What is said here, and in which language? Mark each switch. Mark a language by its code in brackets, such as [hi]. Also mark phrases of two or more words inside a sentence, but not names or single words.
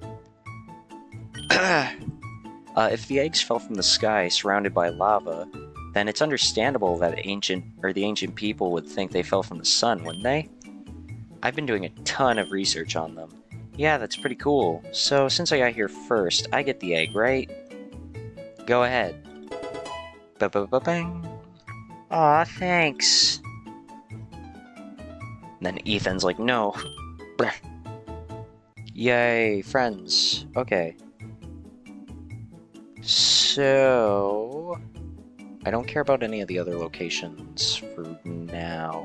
[en] If the eggs fell from the sky surrounded by lava, then it's understandable that the ancient people would think they fell from the sun, wouldn't they? I've been doing a ton of research on them. Yeah, that's pretty cool. So, since I got here first, I get the egg, right? Go ahead. Ba-ba-ba-bang. Aw, thanks. And then Ethan's like, no. Bleh. Yay, friends. Okay. So... I don't care about any of the other locations for now.